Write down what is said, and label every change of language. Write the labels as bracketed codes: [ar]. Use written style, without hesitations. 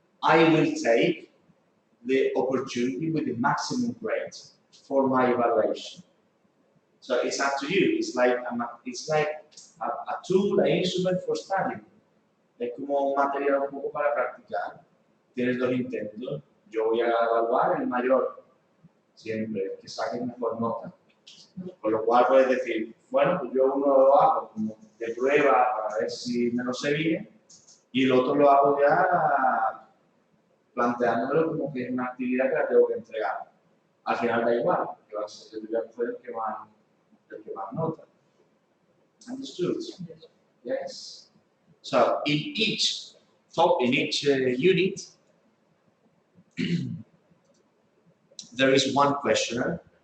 [en] I will take the opportunity with the maximum grade for my evaluation. So it's up to you. It's like a tool, an instrument for studying. [es] Es como un material un poco para practicar. Tienes 2 intentos. Yo voy a evaluar el mayor. Siempre, que saque mejor nota. Con lo cual puedes decir, bueno, pues yo uno lo hago como de prueba para ver si me lo sé bien, y el otro lo hago ya planteándomelo como que es una actividad que la tengo que entregar. Al final da igual, que va a ser el que más nota. [en] Understood? Yes. So in each unit, there is 1 questionnaire.